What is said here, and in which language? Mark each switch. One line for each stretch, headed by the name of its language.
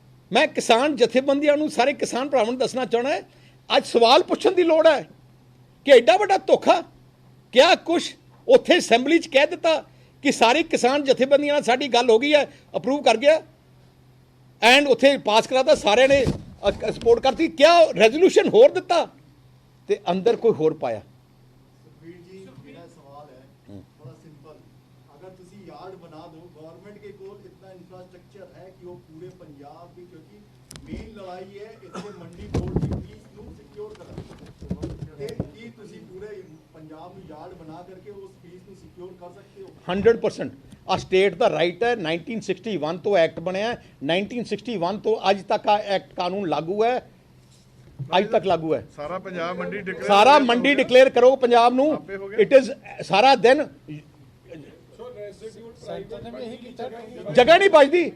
Punjabi: ਮੈਂ ਕਿਸਾਨ ਜਥੇਬੰਦੀਆਂ ਨੂੰ, ਸਾਰੇ ਕਿਸਾਨ ਭਰਾਵਾਂ ਨੂੰ ਦੱਸਣਾ ਚਾਹੁੰਦਾ, ਅੱਜ ਸਵਾਲ ਪੁੱਛਣ ਦੀ ਲੋੜ ਹੈ ਕਿ ਐਡਾ ਵੱਡਾ ਧੋਖਾ ਕਿਆ ਕੁਛ ਉੱਥੇ ਅਸੈਂਬਲੀ 'ਚ ਕਹਿ ਦਿੱਤਾ ਕਿ ਸਾਰੀ ਕਿਸਾਨ ਜਥੇਬੰਦੀਆਂ ਨਾਲ ਸਾਡੀ ਗੱਲ ਹੋ ਗਈ ਹੈ, ਅਪਰੂਵ ਕਰ ਗਿਆ, ਐਂਡ ਉੱਥੇ ਪਾਸ ਕਰਾਤਾ, ਸਾਰਿਆਂ ਨੇ ਸਪੋਰਟ ਕਰਤੀ। ਕਿਆ ਰੈਜ਼ੋਲੂਸ਼ਨ ਹੋਰ ਦਿੱਤਾ ਤੇ ਅੰਦਰ ਕੋਈ ਹੋਰ ਪਾਇਆ?
Hindi: सुखबीर जी, मेरा सवाल है थोड़ा सिंपल। अगर तुसी यार्ड बना दो, गवर्नमेंट के कोल इतना इंफ्रास्ट्रक्चर है कि वो पूरे पंजाब की, क्योंकि मेन लड़ाई है इससे मंडी बोर्ड की फीस
Punjabi: ਨੂੰ ਸਿਕਿਉਰ ਕਰਨਾ ਤੇ ਕੀ ਤੁਸੀਂ ਪੂਰੇ ਪੰਜਾਬ ਨੂੰ ਯਾਰਡ ਬਣਾ ਕਰਕੇ ਉਸ ਫੀਸ ਨੂੰ ਸਿਕਿਉਰ ਕਰ ਸਕਦੇ ਹੋ? 100% ਆ ਸਟੇਟ ਦਾ ਰਾਈਟ ਹੈ। 1961 ਤੋਂ ਐਕਟ ਬਣਿਆ, 1961 ਤੋਂ ਅੱਜ ਤੱਕ ਆ ਐਕਟ ਕਾਨੂੰਨ ਲਾਗੂ ਹੈ, ਅੱਜ ਤੱਕ ਲਾਗੂ ਹੈ। ਸਾਰਾ ਪੰਜਾਬ ਮੰਡੀ ਡਿਕਲੇਅਰ, ਸਾਰਾ ਮੰਡੀ ਡਿਕਲੇਅਰ ਕਰੋ ਪੰਜਾਬ ਨੂੰ। ਇਟ ਇਜ਼ ਸਾਰਾ ਦਿਨ ਜਗ੍ਹਾ ਨਹੀਂ ਬਚਦੀ।